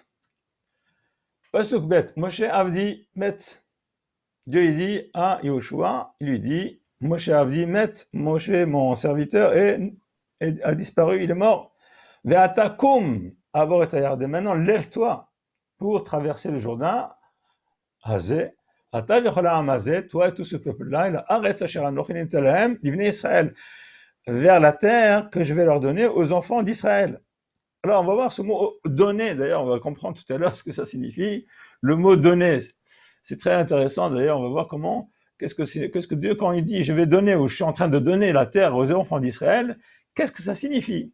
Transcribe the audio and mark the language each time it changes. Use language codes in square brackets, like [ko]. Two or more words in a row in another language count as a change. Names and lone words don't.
[he] פסוק ב׳, משה עבדי מת. [fr] Dieu il dit à Yehoshua, il lui dit, [he] משה עבדי מת, [fr] Moshe mon serviteur a disparu, il est mort. [he] ועתה קום עבור את הירדן. [fr] Maintenant, lève-toi pour traverser le Jourdain [he] הזה, אתה וכל העם הזה, [fr] toi et tout ce peuple-là, [he] אל הארץ אשר אנכי נותן להם לבני ישראל, [fr] vers la terre que je vais leur donner aux enfants d'Israël. Alors, on va voir ce mot donner, d'ailleurs, on va comprendre tout à l'heure ce que ça signifie. Le mot donner, c'est très intéressant, d'ailleurs, on va voir comment, qu'est-ce que Dieu, quand il dit je vais donner ou je suis en train de donner la terre aux enfants d'Israël, qu'est-ce que ça signifie?